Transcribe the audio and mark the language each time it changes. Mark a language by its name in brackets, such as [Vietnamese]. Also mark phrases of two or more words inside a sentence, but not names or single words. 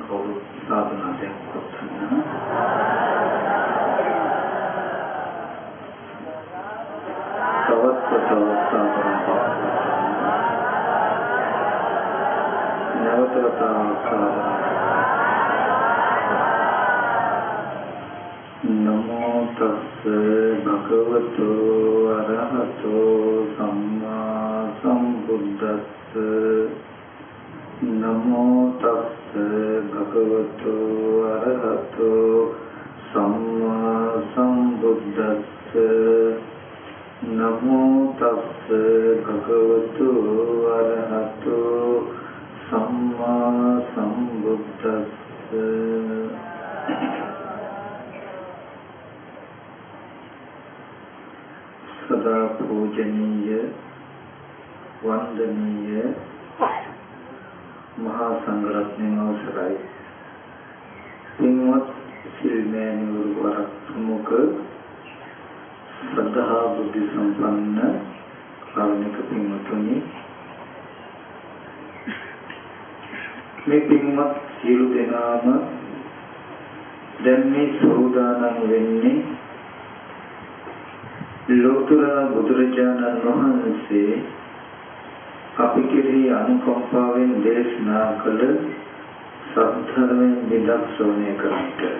[Sinhala] කවුරු සාධනාවෙන් කොටන්න තවත් සාධනාවක් නැවත [Pali] නමෝ තස්ස භගවතු අරහතෝ සම්මා සම්බුද්දස්ස නමෝ තස්ස භගවතු අරහතෝ සම්මා සම්බුද්දස්ස නමෝ තස්ස භගවතු අරහතෝ සම්මා සම්බුද්දස්ස [Sinhala] සදා පූජනීය වන්දනීය මහාසංඝරත්න අවසරයි පින්වත් සිල්මැණියන් ප්‍රමුඛ ශ්‍රද්ධා බුද්ධි සම්පන්න කාරුණික පින්වතුනි මේ පින්වත් සියලු දෙනාම දැන් මේ සෝදානම් වෙන්නේ ලෝතර බුදුරජාණන් වහන්සේ අපි කෙරෙහි අනුකම්පාවෙන් දේශනා කළ සත්‍යයෙන් විදක්ෂෝණය කරන්නට.